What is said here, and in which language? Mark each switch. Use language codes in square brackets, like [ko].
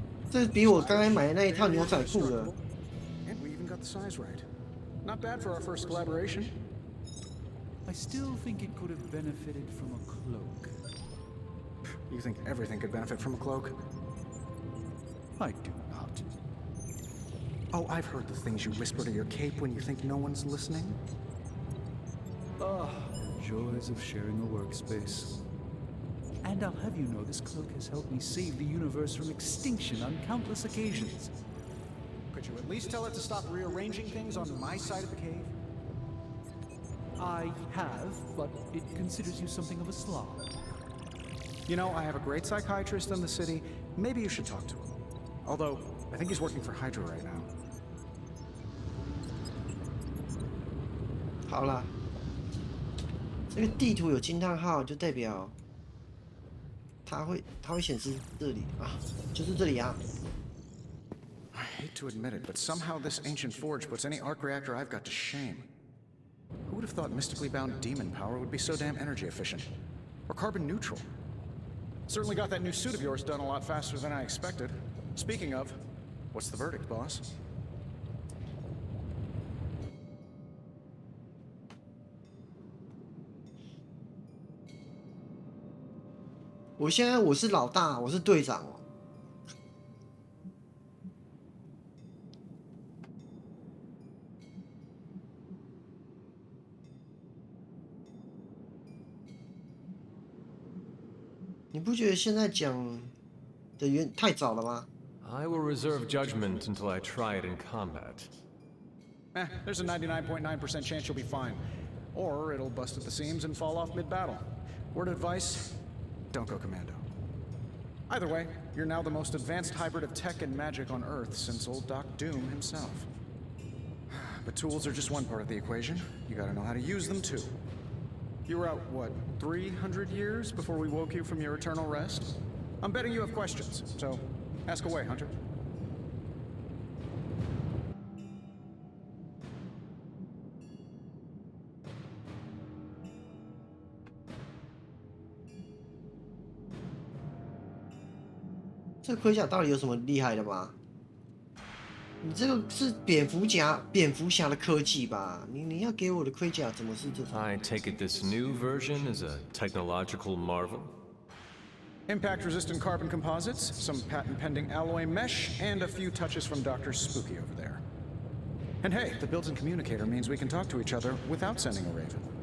[zh] 这比我刚才买的那一套牛仔裤的。 [en] And we even got the size right. Not bad for our first collaboration. I still think it could have benefited from a cloak. You think everything could benefit from a cloak? I do not. Oh, I've heard the things you whisper to your cape when you think no one's listening. Ah, joys of sharing a workspace. And I'll have you know this cloak has helped me save the universe from extinction on countless occasions. Could you at least tell it to stop rearranging things on my side of the cave? I have, but it considers you something of a slob. You know, I have a great psychiatrist in the city. Maybe you should talk to him. Although, I think he's working for Hydra right now. [zh] 好啦，这个地图有惊叹号，就代表它会显示这里啊，就是这里啊。 [en] I hate to admit it, but somehow this ancient forge puts any arc reactor I've got to shame. Who would have thought mystically bound demon power would be so damn energy efficient? Or carbon neutral? Certainly got that new suit of yours done a lot faster than I expected. Speaking of, what's the verdict, boss? [zh] 我现在我是老大，我是队长哦。你不觉得现在讲的太早了吗？ [en] I will reserve judgment until I try it in combat. There's a 99.9% chance you'll be fine. Or it'll bust at the seams and fall off mid-battle. Word of advice, don't go commando. Either way, you're now the most advanced hybrid of tech and magic on Earth since old Doc Doom himself. But tools are just one part of the equation. You gotta know how to use them too. You were out, what, 300 years before we woke you from your eternal rest? I'm betting you have questions, so ask away, Hunter. [zh] 这个盔甲到底有什么厉害的吗？你这个是蝙蝠侠的科技吧？你要给我的盔甲怎么是这种？ [en] I take it this new version is a technological marvel? Impact-resistant carbon composites, some patent-pending alloy mesh, and a few touches from Dr. Spooky over there. And hey, the built-in communicator means we can talk to each other without sending a raven.